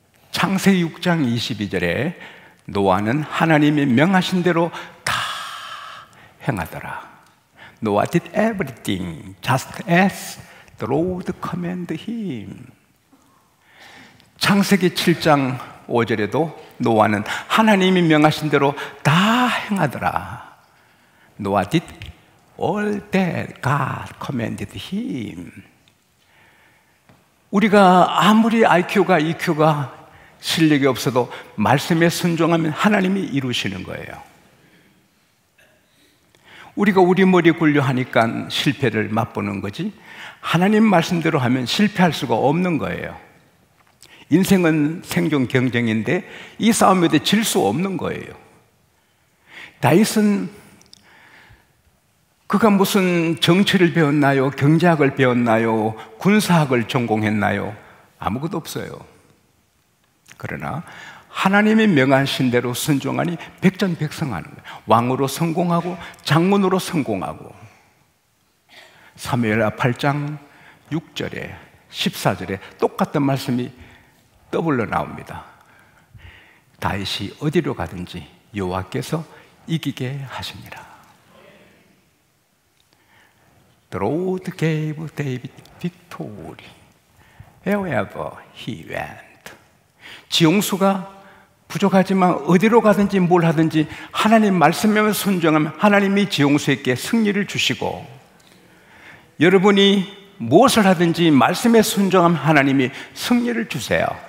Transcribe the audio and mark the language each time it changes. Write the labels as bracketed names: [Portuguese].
[Korean] 창세기 6장 22절에 노아는 하나님이 명하신 대로 다 행하더라. [English] Noah did everything just as the Lord commanded him. [Korean] 창세기 7장 5절에도 노아는 하나님이 명하신 대로 다 행하더라. [English] Noah did all that God commanded him. [Korean] 우리가 아무리 IQ가 EQ가 실력이 없어도 말씀에 순종하면 하나님이 이루시는 거예요. 우리가 우리 머리 굴려 하니까 실패를 맛보는 거지, 하나님 말씀대로 하면 실패할 수가 없는 거예요. 인생은 생존 경쟁인데 이 싸움에 질 수 없는 거예요. 다윗은 그가 무슨 정치를 배웠나요? 경제학을 배웠나요? 군사학을 전공했나요? 아무것도 없어요. 그러나 하나님이 명하신 대로 순종하니 백전백승하는 거예요. 왕으로 성공하고 장군으로 성공하고. 사무엘하 8장 6절에 14절에 똑같은 말씀이 더블로 나옵니다. 다윗이 어디로 가든지 여호와께서 이기게 하십니다. [English] The Lord gave David victory wherever he went. [Korean] 지용수가 부족하지만 어디로 가든지 뭘 하든지 하나님 말씀에 순종하면 하나님이 지용수에게 승리를 주시고, 여러분이 무엇을 하든지 말씀에 순종하면 하나님이 승리를 주세요.